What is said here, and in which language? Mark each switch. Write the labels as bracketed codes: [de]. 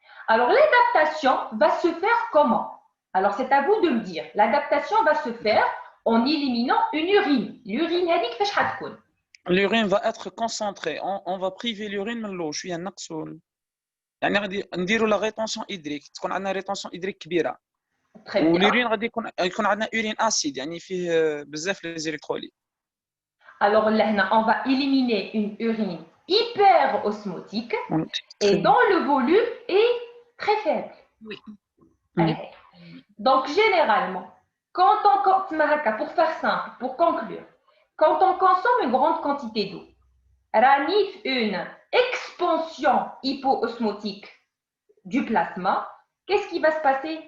[fr] Alors, l'adaptation va se faire comment? Alors, c'est à vous de me dire. L'adaptation va se faire en éliminant une urine. L'urine, L'urine va être concentrée. On va priver l'urine من l'eau. [ar] شوية نقصوا. يعني غادي نديروا la rétention hydrique. تكون عندنا rétention hydrique كبيرة. والurine غادي يكون عندنا urine acide يعني فيه بزاف les électrolytes. [fr] Alors là, on va éliminer une urine hyperosmotique et dont le volume est très faible. Oui. Donc, généralement, pour faire simple, pour conclure, quand on consomme une grande quantité d'eau, ranif une expansion hypoosmotique du plasma, qu'est-ce qui va se passer?